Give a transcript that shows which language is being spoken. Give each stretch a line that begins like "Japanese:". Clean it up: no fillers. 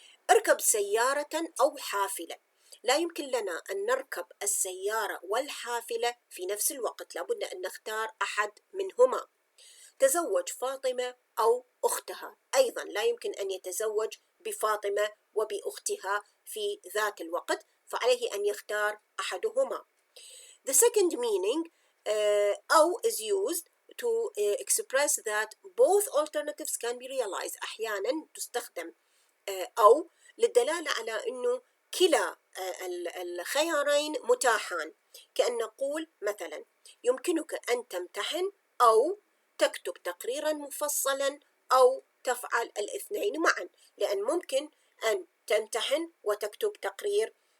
Arabic: اركب سيارة أو حافلة، لا يمكن لنا أن نركب السيارة والحافلة في نفس الوقت، لابد أن نختار أحد منهما. تزوج فاطمة أو أختها، أيضا لا يمكن أن يتزوج بفاطمة وبأختها في ذات الوقت، فعليه أن يختار أحدهما.
English: The second meaning أو is used to express that both alternatives can be realized.
Arabic: أحيانا تستخدم أو للدلالة على أنه كلا الخيارين متاحان، كأن نقول مثلا يمكنك أن تمتحن أو تكتب تقريرا مفصلا أو تفعل الاثنين معا، لأن ممكن أن تمتحن وتكتب تقرير.